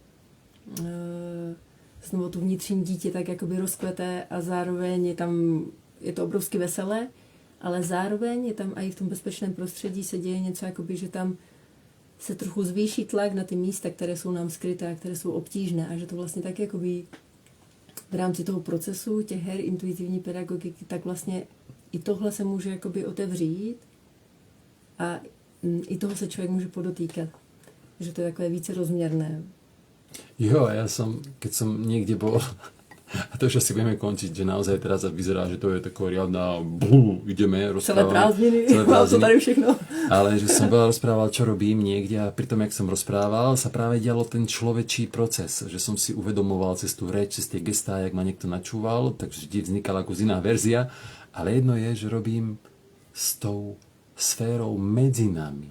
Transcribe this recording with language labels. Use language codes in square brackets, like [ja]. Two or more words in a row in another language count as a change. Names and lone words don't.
[cs] znovu tu vnitřní dítě tak jakoby rozkveté a zároveň je to obrovsky veselé, ale zároveň je tam i v tom bezpečném prostředí se děje něco jakoby, že tam se trochu zvýší tlak na ty místa, které jsou nám skryté, které jsou obtížné a že to vlastně tak jakoby v rámci toho procesu těch her intuitivní pedagogiky, tak vlastně i tohle se může jakoby otevřít a i toho se člověk může podotýkat. Že to je takové více rozměrné. [sk] Jo, keď som niekde bol, a to už asi budeme končiť, že naozaj teraz vyzerá, že to je taková riadna ideme rozprávať. [cs] Celé prázdniny, mám to tady všechno. [sk] Ale že som veľa rozprával, čo robím niekde a pri tom, jak som rozprával, sa práve dialo ten človečí proces, že som si uvedomoval cez tú reč, cez tie gestá, jak ma niekto načúval, takže vždy vznikala ako iná verzia, ale jedno je, že robím s tou sférou medzi nami.